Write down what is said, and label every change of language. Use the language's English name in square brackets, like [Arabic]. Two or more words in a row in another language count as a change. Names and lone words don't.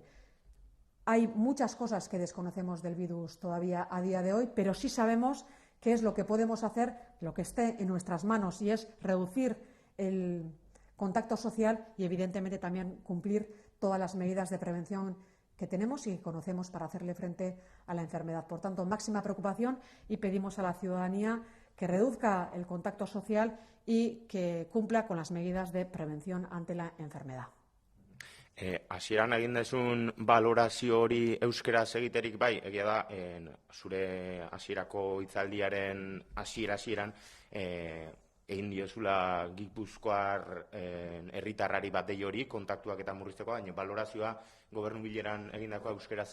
[Spanish] Hay muchas cosas que desconocemos del virus todavía a día de hoy, pero sí sabemos qué es lo que podemos hacer, lo que esté en nuestras manos, y es reducir el contacto social y, evidentemente, también cumplir todas las medidas de prevención que tenemos y conocemos para hacerle frente a la enfermedad. Por tanto, máxima preocupación, y pedimos a la ciudadanía que reduzca el contacto social y que cumpla con las medidas de prevención ante la enfermedad. [Basque] Hasieran egin dezun valorazio hori euskeraz egiterik bai, egia da, zure hasierako hitzaldiaren hasieran egin diozula Gipuzkoar herritarrari bat dei hori kontaktuak eta murrizteko, baina valorazioa gobernu bileran egindakoa euskeraz.